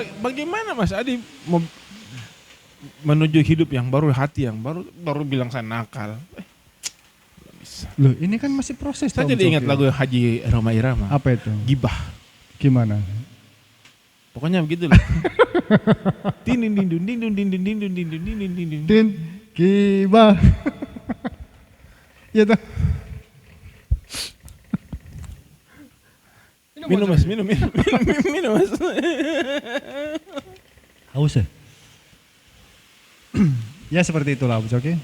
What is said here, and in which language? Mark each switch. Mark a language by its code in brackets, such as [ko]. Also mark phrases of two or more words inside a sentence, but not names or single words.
[id] bagaimana Mas Adi menuju hidup yang baru, hati yang baru bilang saya nakal. Nggak bisa. loh, ini kan masih proses. Saya Om jadi ingat Coki. lagu Haji Roma Irama. Apa itu? Gibah. Gimana? Pokoknya begitu lah. Din din din dun, din dun, din dun, din dun, din dun, din dun, din dun. Din gibah. Ya tuh. Minum Mas, minum Mas. Haus ya? Ya seperti itulah Om Coki.